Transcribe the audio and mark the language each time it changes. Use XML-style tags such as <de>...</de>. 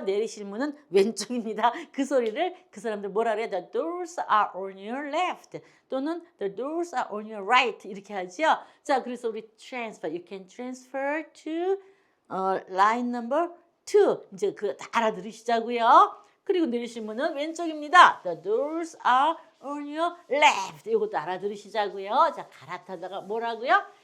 <ko>내리실 문은 왼쪽입니다. 그 소리를 그 사람들 뭐라 그래요?</ko> <en>The doors are on your left 또는 the doors are on your right</en> <ko>이렇게 하죠. 자, 그래서 우리</ko> <en>you can transfer to line number 2</en> <ko>이제 다 알아들으시자고요. 그리고 내리실 문은 왼쪽입니다.</ko> <en>The doors are on your left.</en> <ko>이것도 알아들으시자고요. 자, 갈아타다가 뭐라고요?</ko>